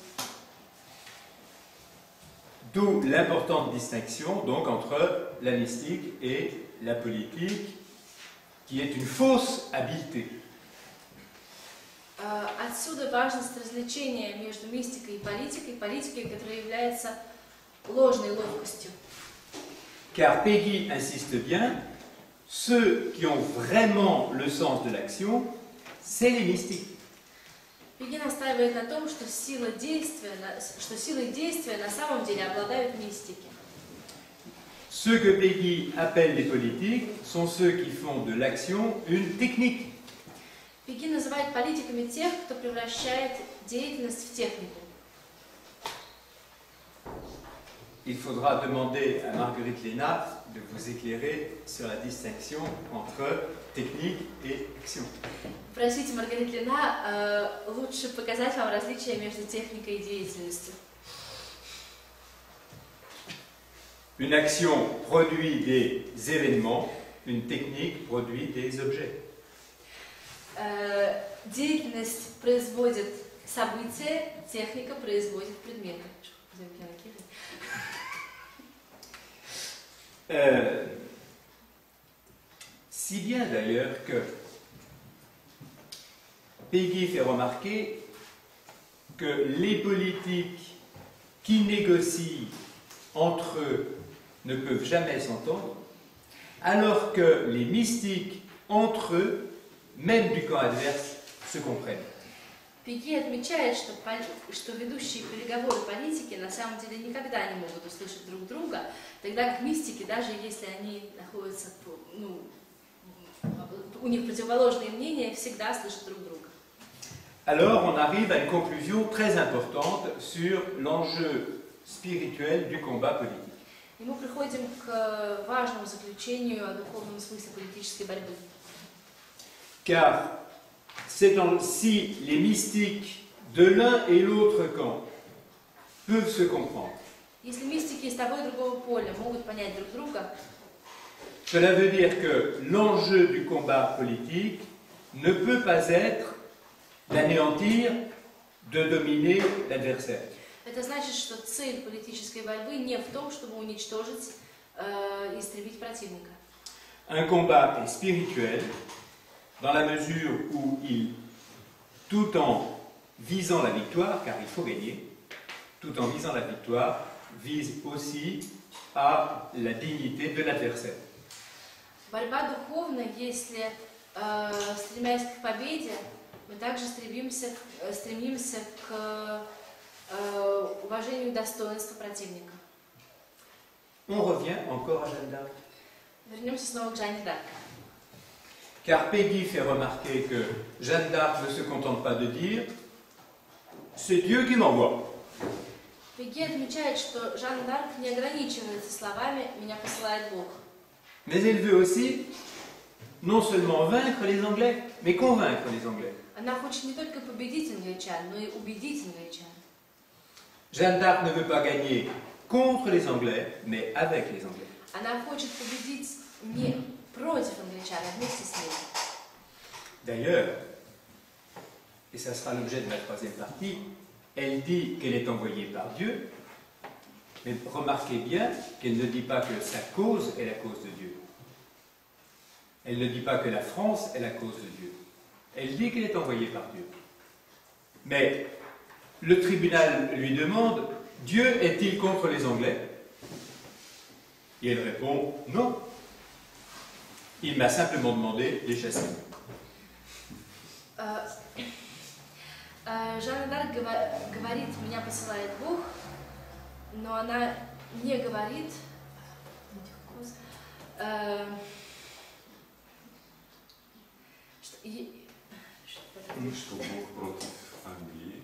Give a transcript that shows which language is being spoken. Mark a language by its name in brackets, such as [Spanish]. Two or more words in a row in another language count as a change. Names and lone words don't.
[French] D'où l'importante distinction donc entre la mystique et la politique, qui est une fausse habileté. [Russian] Отсюда важность различения между мистикой и политикой, которая является ложной ловкостью. [French] Car Peggy insiste bien, ceux qui ont vraiment le sens de l'action, c'est les mystiques. [Russian] Пеги настаивает на том, что силой действия на самом деле обладают мистики. [French] Ceux que Peggy appelle les politiques sont ceux qui font de l'action une technique. [Russian] Пеги называет политиками тех, кто превращает деятельность в технику. [French] Il faudra demander à Marguerite Lénat de vous éclairer sur la distinction entre technique et action. [Russian] Просите Маргарит Лина лучше показать вам различия между техникой и деятельностью. [French] Une action produit des événements, une technique produit des objets. [Russian] Деятельность производит события, техника производит предметы. [French] Si bien d'ailleurs que Peggy fait remarquer que les politiques qui négocient entre eux ne peuvent jamais s'entendre, alors que les mystiques entre eux, même du camp adverse, se comprennent. [Russian] Пеги отмечает, что ведущие переговоры политики на самом деле никогда не могут услышать друг друга, тогда как мистики, даже если они находятся, у них противоположные мнения, всегда слышат друг друга. [French] Alors on arrive à une conclusion très importante sur l'enjeu spirituel du combat politique. [Russian] И мы приходим к важному заключению о духовном смысле политической борьбы. [French] Car si les mystiques de l'un et l'autre camp peuvent se comprendre, [Russian] Если мистики из того и другого поля могут понять друг друга, [French] cela veut dire que l'enjeu du combat politique ne peut pas être d'anéantir, de dominer l'adversaire. [Russian] это значит, что цель политической борьбы не в том, чтобы уничтожить и истребить противника. [French] Un combat est spirituel dans la mesure où tout en visant la victoire, car il faut gagner, tout en visant la victoire, vise aussi à la dignité de l'adversaire. [Russian] Борьба духовна, если, стремясь к победе, мы также стремимся к уважению достоинства противника. [French] On revient encore à Jeanne d'Arc. [Russian] Вернемся снова к Жанне д'Арк. [French] Car Peggy fait remarquer que Jeanne d'Arc ne se contente pas de dire « c'est Dieu qui m'envoie ». [Russian] Фиге отмечает, что Жанна д'Арк не ограничивается словами «меня посылает Бог». [French] Mais elle veut aussi non seulement vaincre les Anglais, mais convaincre les Anglais. [Russian] Она хочет не только победить англичан, но и убедить англичан. [French] Jeanne d'Arc ne veut pas gagner contre les Anglais, mais avec les Anglais. [Russian] Она хочет победить не против англичан, а вместе с ними. [French] D'ailleurs, et ça sera l'objet de ma troisième partie, elle dit qu'elle est envoyée par Dieu, mais remarquez bien qu'elle ne dit pas que sa cause est la cause de Dieu. Elle ne dit pas que la France est la cause de Dieu. Elle dit qu'elle est envoyée par Dieu. Mais le tribunal lui demande, Dieu est-il contre les Anglais? Et elle répond, non. Il m'a simplement demandé de les chasser. [Russian] Жанна д'Арк говорит, меня посылает Бог, но она не говорит, Что Бог против Англии.